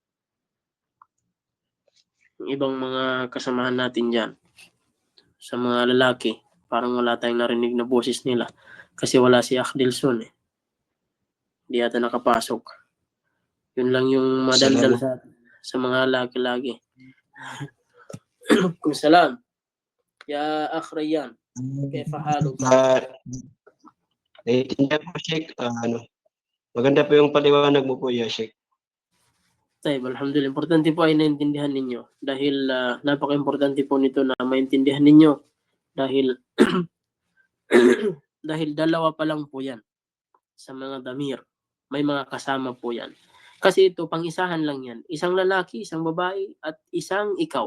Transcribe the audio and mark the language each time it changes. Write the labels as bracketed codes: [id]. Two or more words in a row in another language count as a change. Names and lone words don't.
[tl] Yung ibang mga kasamahan natin dyan. Sa mga lalaki. Parang wala tayong narinig na boses nila. Kasi wala si Akdelson eh. Hindi yata nakapasok. Yun lang yung madaldal sa mga lalaki lagi. Kung salam. Ya Akhrayan. [ar] كيف حالك? [tl] Naiintindihan po, Sheikh. Maganda po yung paliwanag mo po, [ar] يا شيخ. طيب، الحمد لله. [tl] Importante po ay naintindihan ninyo. Dahil napaka-importante po nito na maintindihan ninyo. Dahil dahil dalawa pa lang po yan sa mga damir. May mga kasama po yan. Kasi ito, pang-isahan lang yan. Isang lalaki, isang babae, at isang ikaw.